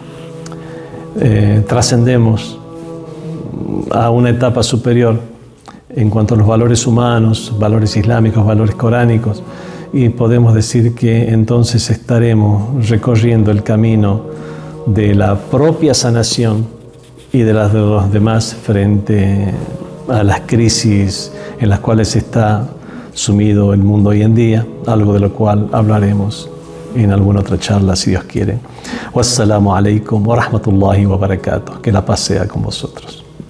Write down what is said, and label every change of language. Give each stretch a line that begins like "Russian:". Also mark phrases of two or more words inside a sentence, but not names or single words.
Spanish: trascendemos a una etapa superior en cuanto a los valores humanos, valores islámicos, valores coránicos, y podemos decir que entonces estaremos recorriendo el camino de la propia sanación y de las de los demás frente a las crisis en las cuales está sumido el mundo hoy en día, algo de lo cual hablaremos en alguna otra charla, si Dios quiere.
Arabic: والسلام عليكم ورحمة الله وبركاته.
Spanish: Que la paz sea con vosotros.